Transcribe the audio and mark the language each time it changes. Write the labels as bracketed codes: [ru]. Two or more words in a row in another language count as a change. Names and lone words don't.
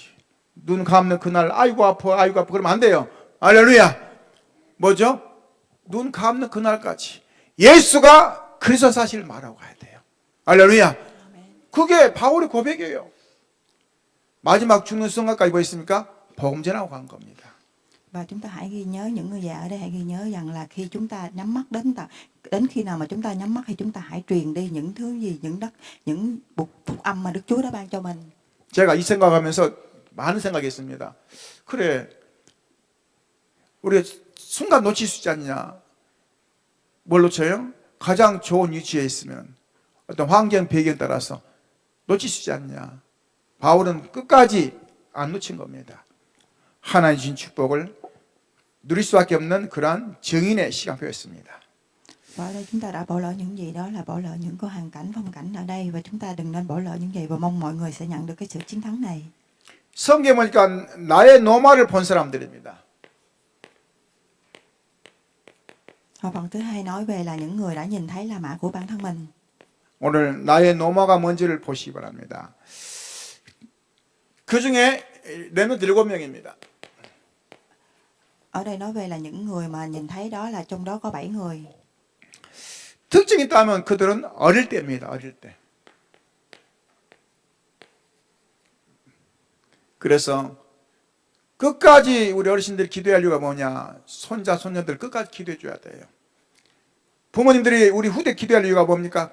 [ko] 눈 감는 그날 아이고 아파 아이고 아파 그러면 안 돼요. 할렐루야. 뭐죠? 눈 감는 그날까지 예수가 그리스도 사실을 말하고 가야 돼요. 할렐루야. 그게 바울의 고백이에요. 마지막 죽는 순간까지 뭐 있습니까? 복음 전하고 간 겁니다. [vi] Và chúng ta hãy ghi nhớ, những người già ở đây hãy ghi nhớ rằng là khi chúng ta nhắm mắt đến khi nào mà chúng ta nhắm mắt thì chúng ta hãy truyền đi những thứ gì, những phúc âm mà Đức Chúa đã ban cho mình. [ko] 제가 이 생각하면서 많은 생각이 있습니다. 그래, 우리 순간 놓칠 수 있지 않냐? 뭘 놓쳐요? 가장 좋은 위치에 있으면 어떤 환경 배경 따라서 놓칠 수 있지 않냐? 바울은 끝까지 안 놓친 겁니다. 하나님 주신 축복을 누릴 수밖에 없는 그러한 증인의 시간표였습니다. [vi] Và ở đây chúng ta đã bỏ lỡ những gì, đó là bỏ lỡ những cái hoàn cảnh, phong cảnh ở đây, và chúng ta đừng nên bỏ lỡ những gì, và mong mọi người sẽ nhận được cái sự chiến thắng này. [ko] 성경에 보니까 나의 노마를 본 사람들입니다. [vi] Và phần thứ hai nói về là những người đã nhìn thấy La Mã của bản thân mình. [ko] 오늘 나의 노마가 뭔지를 보시기 바랍니다. 그 중에 렘넌트 7명입니다. [vi] Ở đây nói về là những người mà nhìn thấy, đó là trong đó có 7 người. [ko] 특징이 있다면 그들은 어릴 때입니다. 어릴 때. 그래서 끝까지 우리 어르신들이 기도할 이유가 뭐냐? 손자, 손녀들 끝까지 기도해 줘야 돼요. 부모님들이 우리 후대 기도할 이유가 뭡니까?